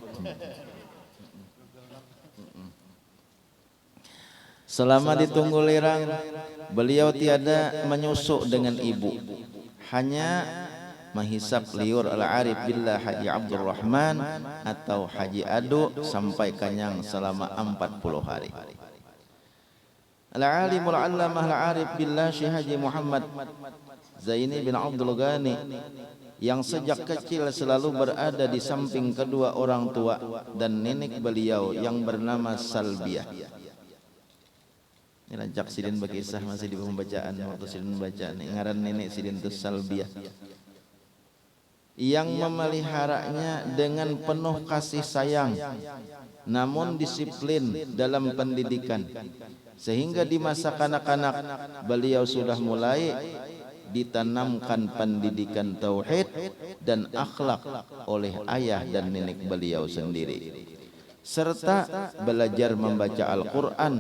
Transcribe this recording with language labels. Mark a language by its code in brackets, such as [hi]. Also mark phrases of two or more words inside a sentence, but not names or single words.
[id] Selama di Tunggul Lerang, beliau tiada menyusuk dengan ibu, hanya menghisap liur [ar] العارف بالله [id] Haji Abdurrahman atau Haji Adu sampai kenyang selama 40 hari. [ar] العالم العلامة العارف بالله [id] Syekh Haji Muhammad Zaini bin Abdul Ghani yang sejak kecil selalu berada di samping kedua orang tua dan nenek beliau yang bernama Salbiah. [bjn] Ini rancak sidin berkisah masih di pembacaan waktu sidin baca nih, ngaran nenek sidin itu Salbiah [id] yang memeliharanya dengan penuh kasih sayang namun disiplin dalam pendidikan, sehingga di masa kanak-kanak beliau sudah mulai ditanamkan pendidikan tauhid dan akhlak oleh ayah dan nenek beliau sendiri, serta belajar membaca Al-Quran.